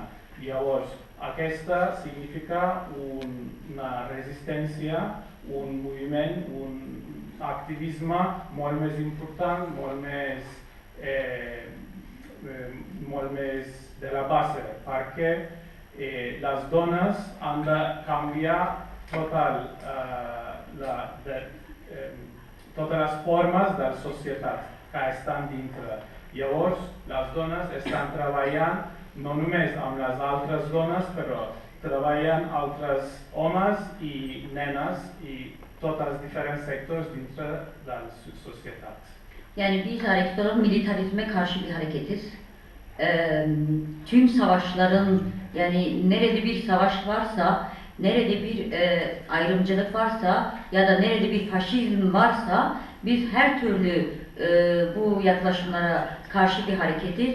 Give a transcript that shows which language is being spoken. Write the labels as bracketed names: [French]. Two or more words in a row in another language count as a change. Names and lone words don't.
[Catalan] Llavors, aquesta significa una resistència, un moviment, un activisme molt més important, molt més de la base, perquè les dones han de canviar totes les formes de la societat que estan dintre. Llavors, les dones estan treballant no només amb les altres dones, però treballen altres homes i nenes i tots els diferents sektörler dintre de la societat. [Turkish] Yani biz hareket olarak militarizme karşı bir hareketiz. Tüm savaşların, yani nerede bir savaş varsa, nerede bir ayrımcılık varsa ya da nerede bir faşizm varsa biz her türlü bu yaklaşımlara karşı bir hareketiz.